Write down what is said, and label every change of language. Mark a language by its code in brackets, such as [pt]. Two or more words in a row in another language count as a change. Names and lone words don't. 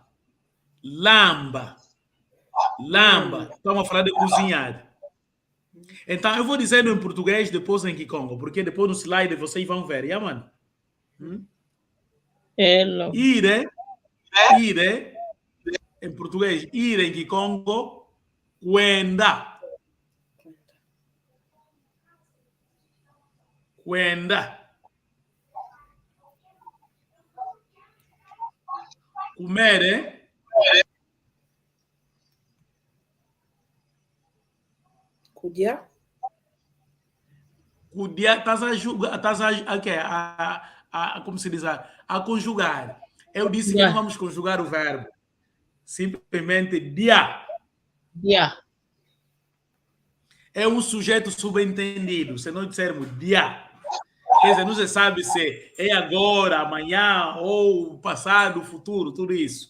[kg] Lamba. Lamba. [pt] Estamos a falar de cozinhar. Então, eu vou dizendo em português, depois em Kikongo, porque depois no slide vocês vão ver. Yeah, mano? Hello. Ir, em português, ir em Kikongo, cuenda. Cuenda. Comer, Cudia. Cudia, estás como se diz, a conjugar. Eu disse que não vamos conjugar o verbo. Simplesmente dia. Dia. É um sujeito subentendido. Se nós dissermos dia, quer dizer, não se sabe se é agora, amanhã, ou passado, futuro, tudo isso.